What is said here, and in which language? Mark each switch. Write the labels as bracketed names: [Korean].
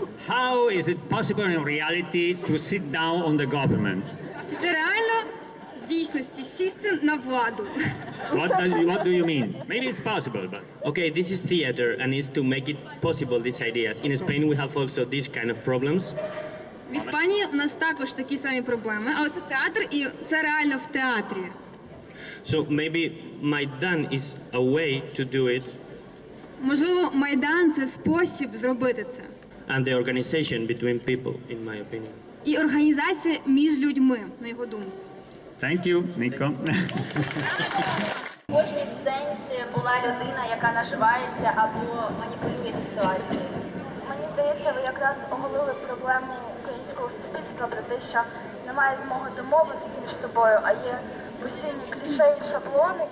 [English] How is it possible in reality to sit down on the government? [Ukrainian] Чи це реально в дійсності сісти на владу? [English] What do you mean? Maybe it's possible, but... Okay, this is theater and it's to make it possible, these ideas. In Spain we have also these kind of problems. [Ukrainian] В Іспанії у нас також такі самі проблеми, але це театр і це реально в театрі. [English] So maybe Maidan is a way to do it. [Ukrainian] Можливо, Майдан – це спосіб зробити це. [English] And the organization between people, in my opinion. [Ukrainian] І організація між людьми, на його думку. [English] Thank you, Nico. [Ukrainian] В кожній сценці була людина, яка наживається або маніпулює ситуацією. Мені здається, ви якраз оголили проблему українського суспільства про те, що немає змоги домовитися між собою, а є постійні кліше і шаблони.